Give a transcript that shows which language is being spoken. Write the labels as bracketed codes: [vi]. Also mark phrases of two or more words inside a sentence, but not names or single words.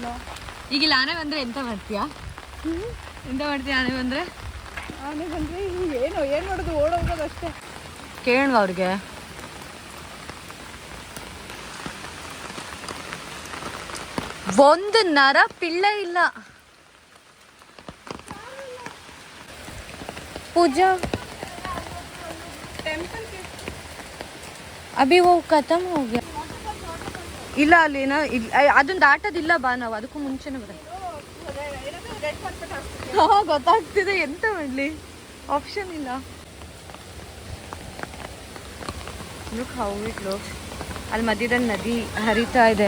[kn] ಈಗ ಇಲ್ಲಿ ಆನೆ ಬಂದರೆ ಎಂತ ಮಾಡ್ತೀಯಾ? ಎಂತ ಮಾಡ್ತೀಯ ಆನೆ ಬಂದರೆ? ಆನೆ ಬಂದರೆ ಏನು ಮಾಡೋದು, ಓಡೋಗೋದು ಅಷ್ಟೇ. ಕೇಳುವ ಅವ್ರಿಗೆ. ಒಂದು ನರ ಪಿಳ್ಳೆ ಇಲ್ಲ. [hi] पूजा अभी वो खत्म हो गया. [kn] ಇಲ್ಲ ಅಲ್ಲಿನ ಅದನ್ನ ದಾಟೋದಿಲ್ಲ ಬಾ, ನಾವು ಅದಕ್ಕೂ ಮುಂಚೆನೆ ಬರ. ಗೊತ್ತಾಗ್ತಿದೆ, ಎಂತ ಮಾಡಲಿ, ಆಪ್ಷನ್ ಇಲ್ಲ. [en] Look how it looks. [kn] ಅಲ್ಲಿ ಮಧ್ಯದಲ್ಲಿ ನದಿ ಹರಿತಾ ಇದೆ.